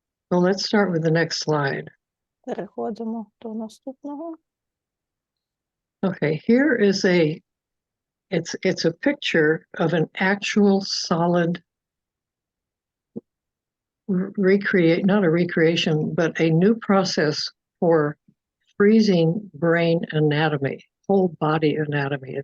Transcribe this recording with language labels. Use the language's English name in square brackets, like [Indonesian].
[English] So let's start with the next slide. [Ukrainian] Переходимо до наступного. [English] Okay, here is it's a picture of an actual solid not a recreation, but a new process for freezing brain anatomy, whole body anatomy.